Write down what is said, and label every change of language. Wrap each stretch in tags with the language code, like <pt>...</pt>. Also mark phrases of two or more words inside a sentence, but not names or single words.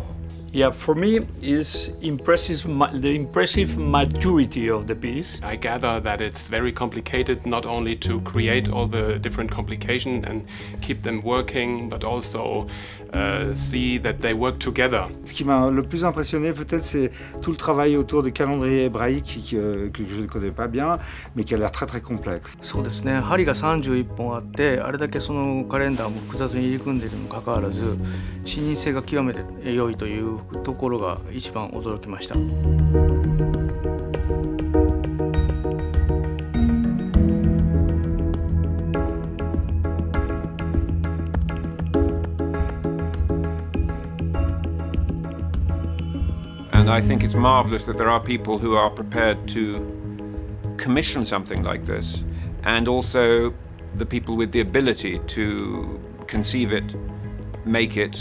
<en>Yeah, for me is the impressive maturity of the piece. I gather that it's very complicated not only to create all the different complications and keep them working, but also see that they work together.</en> <fr>Ce qui m'a le plus impressionné peut-être c'est tout le travail autour du calendrier hébraïque que je ne connais pas bien, mais qui a l'air très très complexe.</fr> <ja>そうですね、針が31本あってあれだけそのカレンダーも複雑に入り組んでいるにもかかわらず視認性が極めて良いというところが一番驚きました。</ja> <en>And I think it's marvelous that there are people who are prepared to commission something like this, and also the people with the ability to conceive it, make it.</en>